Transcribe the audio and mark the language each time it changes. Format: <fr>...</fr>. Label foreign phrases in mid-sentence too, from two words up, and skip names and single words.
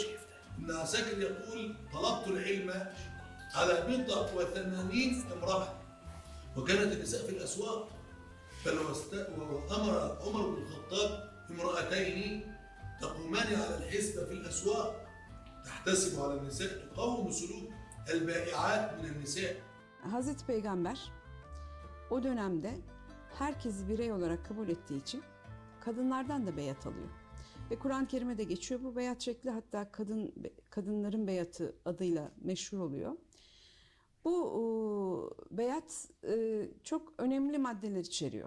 <ar>ابن عساكر يقول: طلبت العلم على 180 امرأة، وكانت النساء في الأسواق، وأمر عمر بن الخطاب امرأتين تقومان على الحسبة في الأسواق تحتسب على النساء تقوم سلوك البائعات من النساء.</ar> <tr>Hazreti Peygamber o dönemde herkesi birey olarak kabul ettiği için kadınlardan da beyat alıyor. Ve Kur'an-ı Kerim'e de geçiyor bu beyat şekli, hatta kadınların beyatı adıyla meşhur oluyor. Bu beyat çok önemli maddeler içeriyor.</tr>